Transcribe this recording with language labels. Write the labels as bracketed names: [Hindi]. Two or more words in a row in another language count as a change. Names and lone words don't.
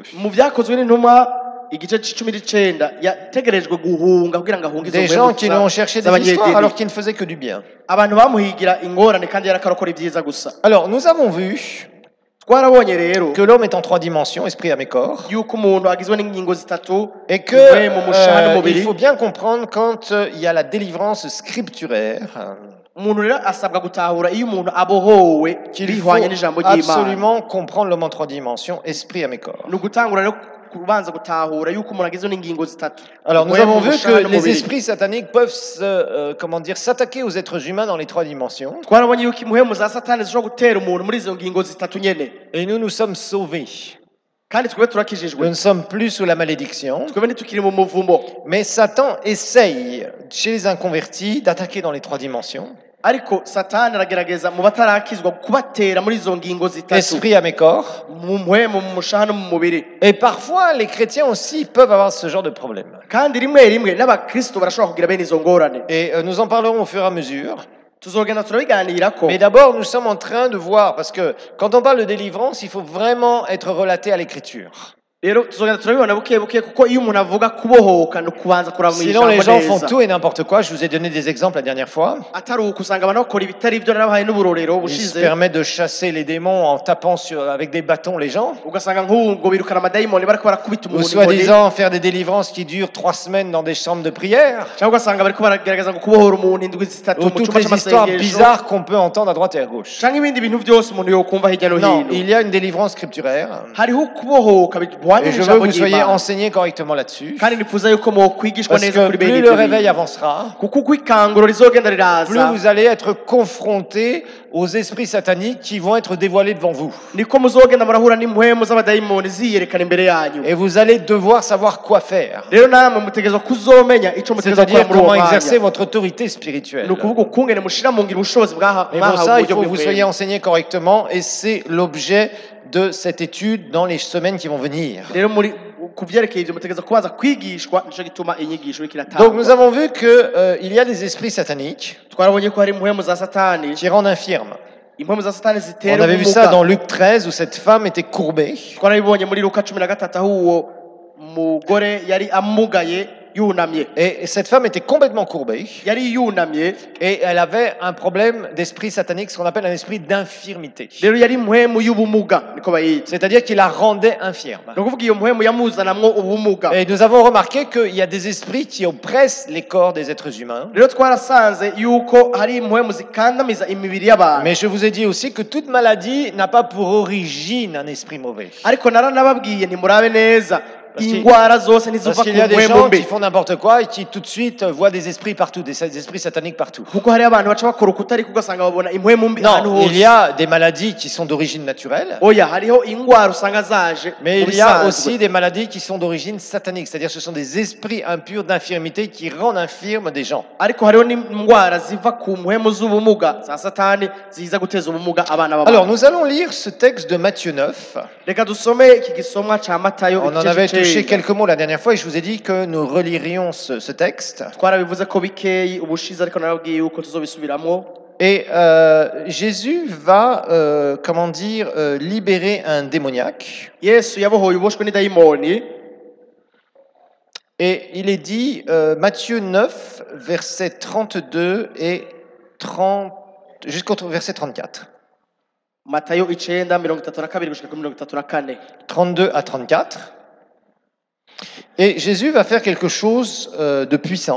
[Rundi] mu byakozwe n'intumwa igice c'19 yategerejwe guhunga kugira ngo ahunge izo [French] Des gens qui lui ont cherché des histoires alors qu'ils ne faisaient que du bien. [Rundi] abantu bamuhigira ingorane kandi yarakarokora ibyiza gusa. [French] Alors, nous avons vu [Rundi] twarabonye rero [French] que l'homme est en 3 dimensions, esprit, âme et corps, [Rundi] yuko umuntu agizwe n'ingingo zitatu, [French] et que [Rundi] impwemu, umushaha [French] il [Rundi] n'umubiri. [French] faut bien comprendre quand il y a la délivrance scripturaire, [Rundi] umuntu rero asabwa gutahura iyo umuntu abohowe [French] qu'il faut [Rundi] bihwanye n'ijambo ry'Imana. [French] absolument comprendre l'homme en 3 dimensions, esprit, âme et corps. [Rundi] ni ugutangura rero kubanza gutahura yuko umuntu agizwe n'ingingo zitatu. [French] Alors, nous [Rundi] impwemu, [French] avons vu [Rundi] umushaha [French] que les [Rundi] n'umubiri. [French] esprits sataniques peuvent s'attaquer aux êtres humains dans les 3 dimensions, [Rundi] twarabonye yuko impwemu za satani zishobora gutera umuntu muri izo ngingo zitatu nyene, [French] et nous sommes sauvés. [Rundi] kandi twebwe turakijijwe, [French] Nous ne sommes plus sous la malédiction, [Rundi] twebwe ntitukiri mu muvumo. [French] mais Satan essaye, chez les inconvertis, d'attaquer dans les 3 dimensions, [Rundi] ariko satani aragerageza mu batarakizwa kubatera muri izo ngingo zitatu, [French] esprit, âme et corps. [Rundi] mu mpwemu, mu mushaha no mu mubiri. [French] Et parfois, les chrétiens aussi peuvent avoir ce genre de problème. [Rundi] kandi rimwe n'abakristo barashobora kugira bene izo ngorane. [French] Et nous en parlerons au fur et à mesure. [Rundi] tuzogenda turabiganirako. [French] Mais d'abord, nous sommes en train de voir, parce que quand on parle de délivrance, il faut vraiment être relaté à l'écriture. [Rundi] rero tuzogenda turabibona buke buke, kuko iyo umuntu avuga kubohoka no kubanza kuraba mu [French] Sinon, les [Rundi] ijambo [French] gens font [Rundi] neza. [French] tout et n'importe quoi. Je vous ai donné des exemples la dernière fois. [Rundi] atari uko usanga abantu bakora ibitari ibyo, narabahaye n'uburorero [French] Ils se [Rundi] bushize, [French] permettent de chasser les démons en tapant avec des bâtons les gens. [Rundi] ugasanga nk'ubu birukana amadayimoni bariko barakubita [French] Ou [Rundi] umuntu inkoni, [French] soi-disant faire des délivrances qui durent 3 semaines dans des chambres de prière. [Rundi] cyangwa ugasanga bariko baragerageza ngo kubohora umuntu indwi zitatu [French] Ou [Rundi] mu [French] toutes [Rundi] cyumba [French] les histoires [Rundi] c'amasengesho, [French] bizarres qu'on peut entendre à droite et à gauche. [Rundi] cyangwa ibindi bintu byose umuntu yokumva hirya no [French] Non, [Rundi] hino. [French] il y a une délivrance scripturaire. [Rundi] hariho kubohoka bihwanye [French] Et je veux [Rundi] n'ijambo [French] que vous soyez [Rundi] ry'Imana. [French] enseignés correctement là-dessus. [Rundi] kandi nifuza yuko mwokwigishwa [French] Parce [Rundi] neza [French] que [Rundi] kuri bene [French] plus [Rundi] ibyo [French] le réveil [Rundi] bintu. [French] avancera, [Rundi] kuko uko ikanguro rizogenda [French] plus [Rundi] riraza, [French] vous allez être confrontés aux esprits sataniques qui vont être dévoilés devant vous. [Rundi] niko muzogenda murahura n'impwemu z'abadayimoni ziyerekana imbere yanyu. [French] Et vous allez devoir savoir quoi faire. [Rundi] rero namwe mutegerezwa kuzomenya ico mutegerezwa gukora [French] C'est-à-dire [Rundi] muri uwo [French] comment exercer [Rundi] mwanya. [French] votre autorité spirituelle. [Rundi] ni ukuvuga ukungene mushira mu ngiro ubushobozi [French] Mais pour [Rundi] mwahawe [French] ça, [Rundi] mu [French] il [Rundi] buryo [French] faut que vous soyez [Rundi] bw'impwemu. [French] enseignés correctement et c'est l'objet de cette étude dans les semaines qui vont venir. [Rundi] rero muri ku vyerekeye ivyo mutegerezwa kubanza kwigishwa, nico gituma inyigisho iriko [French] Donc nous [Rundi] iratangwa. [French] avons vu qu'il y a des esprits sataniques [Rundi] twarabonye ko hari impwemu za satani, [French] qui rendent infirmes. [Rundi] impwemu za satani [French] On [Rundi] zitera [French] avait vu ça [Rundi] ubumuga. [French] dans Luc 13 où cette femme était courbée. [Rundi] twarabibonye muri Luka 13 aho uwo mugore yari amugaye yunamye, [French] Et cette femme était complètement courbée [Rundi] yari yunamye, [French] et elle avait un problème d'esprit satanique, ce qu'on appelle un esprit d'infirmité. [Rundi] rero yari impwemu y'ubumuga niko bayita. [French] C'est-à-dire qu'il la rendait infirme. [Rundi] ni ukuvuga iyo mpwemu yamuzanamwo ubumuga. [French] Et nous avons remarqué qu'il y a des esprits qui oppressent les corps des êtres humains. [Rundi] rero twarasanze yuko hari impwemu zikandamiza imibiri y'abantu. [French] Mais je vous ai dit aussi que toute maladie n'a pas pour origine un esprit mauvais. [Rundi] ariko naranababwiye ntimurabe neza, ingwara zose [French] Parce [Rundi] ntiziva ku [French] qu'il y a des [Rundi] mpwemu [French] gens [Rundi] mbi [French] qui font n'importe quoi et qui tout de suite voient des esprits partout, des esprits sataniques partout. [Rundi] kuko hari abantu baca bakora ukutariko ugasanga babona impwemu mbi ahantu [French] Non, il y [Rundi] hose [French] a des maladies qui sont d'origine naturelle, [Rundi] oya hariho ingwara usanga zaje [French] mais [Rundi] mu [French] il y a [Rundi] bisanzwe. [French] aussi des maladies qui sont d'origine satanique, c'est-à-dire ce sont des esprits impurs d'infirmité qui rendent infirmes des gens. [Rundi] ariko hariho n'indwara ziva ku mpwemu z'ubumuga za satani ziza guteza ubumuga abana [French] Alors [Rundi] b'abantu. [French] nous allons lire ce texte de Matthieu 9. [Rundi] Reka dusome iki gisomwa ca Matayo [French] On en [Rundi] igice [French] avait touché [Rundi] c'icenda. [French] quelques mots la dernière fois et je vous ai dit que nous relirions ce texte. [Rundi] twarabivuze ko bikeyi ubushize ariko narabwiye yuko tuzobisubiramwo. [French] Et Jésus va, comment dire, libérer un démoniaque. [Rundi] Yesu yabohoye uboshwe n'idayimoni. [French] Et il est dit, Matthieu 9, versets 32 et 30, jusqu'au verset 34. [Rundi] Matayo 9:32 gushika kuri 34. [French] 32 à 34. Et Jésus va faire quelque chose de puissant.